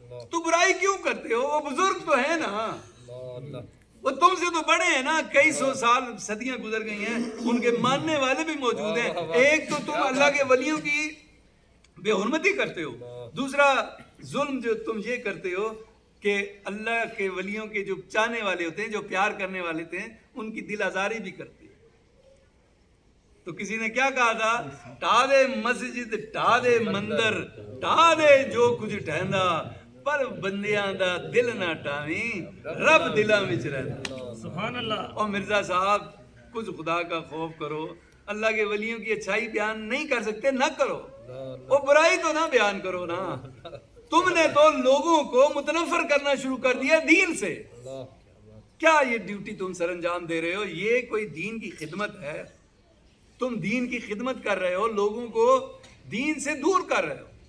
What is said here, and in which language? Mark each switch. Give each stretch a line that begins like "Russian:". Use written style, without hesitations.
Urdu: تو برائی کیوں کرتے ہو؟ وہ بزرگ تو ہیں نا, وہ تم سے تو بڑے ہیں نا, کئی سو سال صدیاں گزر گئی ہیں, ان کے ماننے والے بھی موجود ہیں. ایک تو تم اللہ کے ولیوں کی بے حرمتی کرتے ہو, دوسرا ظلم جو تم یہ کرتے ہو کہ اللہ کے ولیوں کے جو چاہنے والے ہوتے ہیں, جو پیار کرنے والے ہوتے ہیں, ان کی دل آزاری بھی کرتے ہیں. تو کسی نے کیا کہا تھا,
Punjabi: ٹا دے مسجد ٹا دے مندر ٹا دے جو کچھ ٹہندا, پر بندیاں دا دل نہ ٹاویں, رب دلاں وچ رہندا.
Urdu: سبحان اللہ. اور مرزا صاحب کچھ خدا کا خوف کرو. اللہ کے ولیوں کی اچھائی بیان نہیں کر سکتے, نہ کرو. اور برائی تو نہ بیان کرو نا. تم نے تو لوگوں کو متنفر کرنا شروع کر دیا دین سے. کیا یہ ڈیوٹی تم سر انجام دے رہے ہو؟ یہ کوئی دین کی خدمت ہے؟ تم دین کی خدمت کر رہے ہو, لوگوں کو دین سے دور کر رہے ہو.